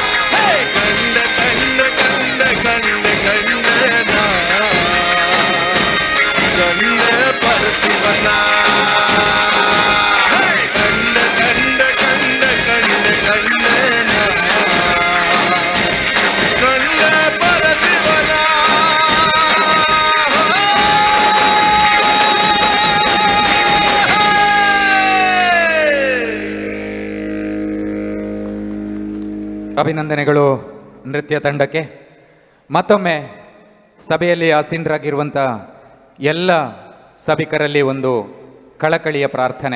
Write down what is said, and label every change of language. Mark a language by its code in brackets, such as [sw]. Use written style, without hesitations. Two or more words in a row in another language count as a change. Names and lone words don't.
[kn] ಕಂಡೆ ಕಂಡೆ ಕಂಡೆ ಕಂಡೆ ಕಂಡೆನಾ ಪರಶಿವನ ಕಂಡೆ ಕಂಡೆ ಕಂಡೆ ಕಂಡೆ ಕಂಡೆನ ಕಂಡೆ ಪರಶಿವನ ಅಭಿನಂದನೆಗಳು ನೃತ್ಯ ತಂಡಕ್ಕೆ. ಮತ್ತೊಮ್ಮೆ ಸಭೆಯಲ್ಲಿ ಆಸೀನರಾಗಿರುವಂಥ ಎಲ್ಲ ಸಭಿಕರಲ್ಲಿ ಒಂದು ಕಳಕಳಿಯ ಪ್ರಾರ್ಥನೆ.